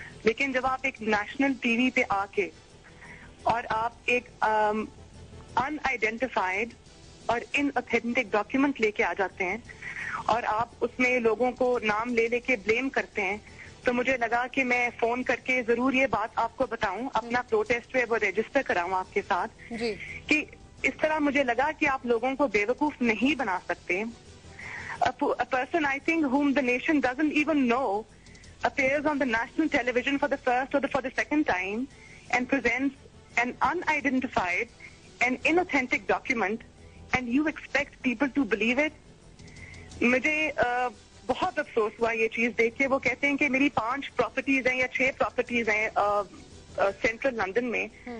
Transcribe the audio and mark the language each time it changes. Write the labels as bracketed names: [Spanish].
[Hindi] लेकिन जब आप एक नेशनल टीवी पे आके और आप एक अनआइडेंटिफाइड और इनऑथेंटिक डॉक्यूमेंट लेके आ जाते हैं और आप उसमें लोगों को नाम ले लेके ब्लेम करते हैं, तो मुझे लगा कि मैं फोन करके जरूर ये बात आपको बताऊं, अपना प्रोटेस्ट वो रजिस्टर कराऊं आपके साथ जी। कि इस तरह मुझे लगा कि आप लोगों को बेवकूफ नहीं बना सकते। [English] A person I think whom the nation doesn't even know appears on the national television for the first or for the second time and presents an unidentified and inauthentic document and you expect people to believe it। [Hindi] मुझे बहुत अफसोस हुआ ये चीज देख के। वो कहते हैं कि मेरी 5 प्रॉपर्टीज हैं या 6 प्रॉपर्टीज हैं सेंट्रल लंदन में।